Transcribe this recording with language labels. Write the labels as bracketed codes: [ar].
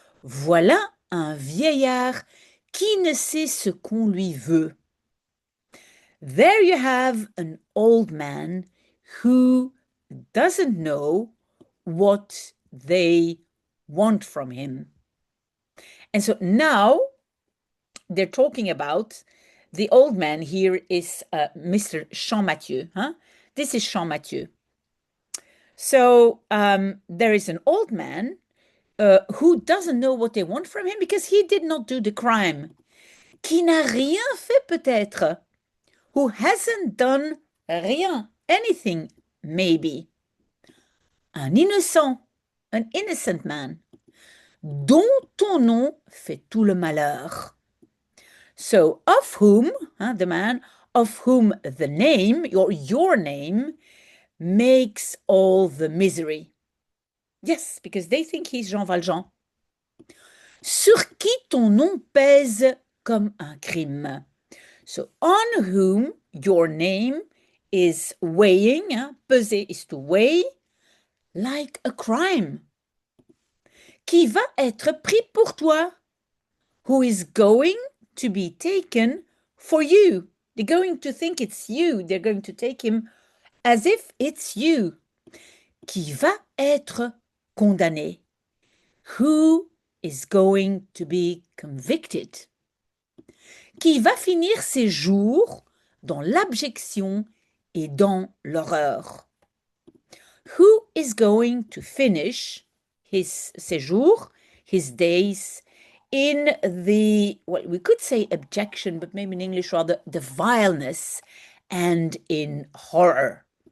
[fr] Voilà un vieillard qui ne sait ce qu'on lui veut. [en] There you have an old man who doesn't know what they want from him. And so now they're talking about the old man here is Mr. Champmathieu. Huh? This is Champmathieu. So there is an old man who doesn't know what they want from him because he did not do the crime. [fr] Qui n'a rien fait peut-être. [en] Who hasn't done rien, anything, maybe. [fr] Un innocent, [en] an innocent man, [fr] dont ton nom fait tout le malheur. [en] So, of whom, the man, of whom the name, your name, makes all the misery. Yes, because they think he's Jean Valjean. [fr] Sur qui ton nom pèse comme un crime. [en] So, on whom your name is weighing, peser is to weigh, like a crime. [fr] Qui va être pris pour toi. [en] Who is going to be taken for you. They're going to think it's you. They're going to take him as if it's you. [fr] Qui va être condamné. [en] Who is going to be convicted. [fr] Qui va finir ses jours dans l'abjection et dans l'horreur. [en] Who is going to finish his séjour, his days, in the, well, we could say abjection, but maybe in English rather, the vileness and in horror.